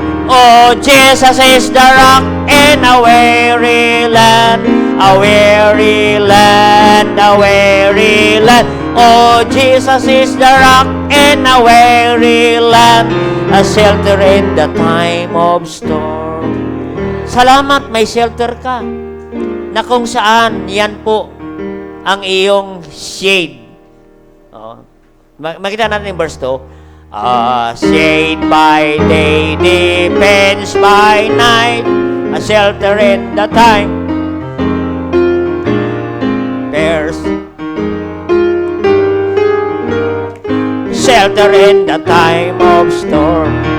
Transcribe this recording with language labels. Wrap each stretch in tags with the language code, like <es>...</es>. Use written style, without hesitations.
<en>Oh, Jesus is the rock in a weary land, a weary land, a weary land. Oh, Jesus is the rock in a weary land, a shelter in the time of storm.</en> <tl>Salamat, may shelter ka, na kung saan yan po ang iyong shade. Oh. Makita natin yung verse 2.</tl> <en>Shade by day, defense by night, a shelter in the time. There's shelter in the time of storm.</en>